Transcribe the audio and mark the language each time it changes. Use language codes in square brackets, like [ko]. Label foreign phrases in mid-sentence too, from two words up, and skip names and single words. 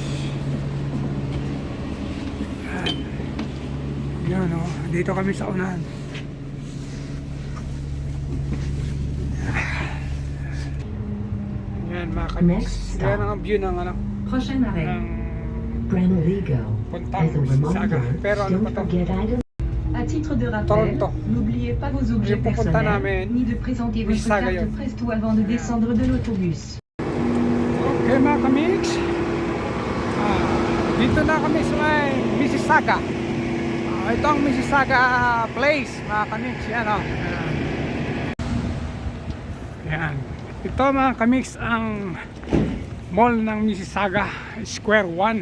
[tl] Ayan, dito kami sa unahan. Ayan mga kamix. Ayan ang view ng [fr] Prochain arrêt. [tl] Branoligo. Puntang Mississauga. Pero ano pa to? [fr] À titre de rappel, Toronto. n'oubliez pas vos objets personnels, ni de présenter votre carte Presto avant de descendre de l'autobus. [tl] Okay mga kamix, dito na kami sa may Mississauga. Ito ang Mississauga Place mga kamix. Yan yan. Ito mga kamix ang mall ng Mississauga, Square One.